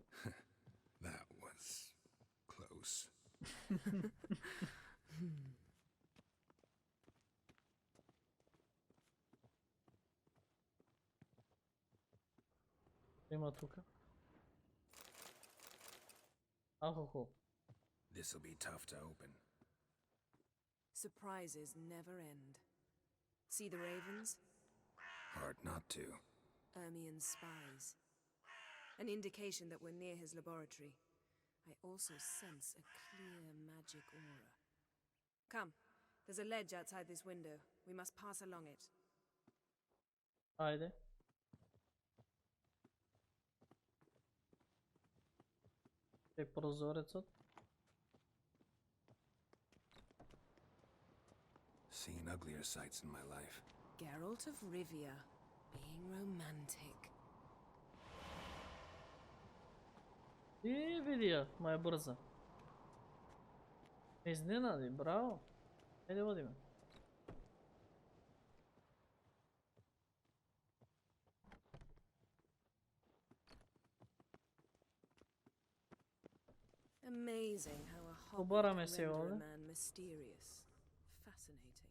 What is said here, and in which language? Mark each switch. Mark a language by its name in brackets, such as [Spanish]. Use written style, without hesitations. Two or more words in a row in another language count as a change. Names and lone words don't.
[English] That was close. [Macedonian] Има тука. Алкохол. [English] This'll be tough to open. Surprises never end. See the ravens? Hard not to. Ermien's spies. An indication that we're near his laboratory. I also sense a clear magic aura. Come, there's a ledge outside this window. We must pass along it. [Macedonian] Ајде. Е прозорецот. [English] Seen uglier sights in my life. Geralt of Rivia, being romantic. [Macedonian] И види ја, ма е брза. Ме изненади, браво. Ајде одиме. [English] Amazing how a hobby [Macedonian] Обараме [English] can [Macedonian] се [English] render a [Macedonian] овде. [English] man mysterious. Fascinating.